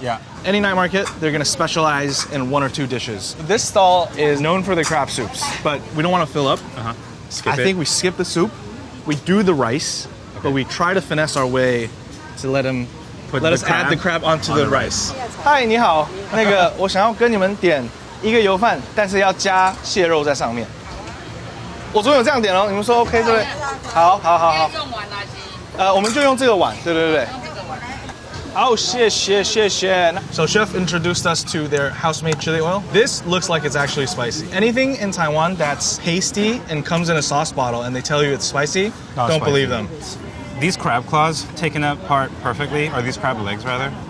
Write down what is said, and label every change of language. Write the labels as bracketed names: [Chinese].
[English] Yeah. Any night market, they're going to specialize in one or two dishes. This stall is known for their crab soups, but we don't want to fill up. I think we skip the soup. We do the rice, but we try to finesse our way to let us add the crab onto the rice. [Chinese] Hi, 你好，那个我想要跟你们点一个油饭，但是要加蟹肉在上面。我昨天有这样点哦，你们说 OK 对不对？好。用碗来我们就用这个碗，对。好，谢谢。 [English] So chef introduced us to their house-made chili oil. This looks like it's actually spicy. Anything in Taiwan that's pasty and comes in a sauce bottle and they tell you it's spicy, don't believe them. These crab claws taken apart perfectly, or these crab legs rather.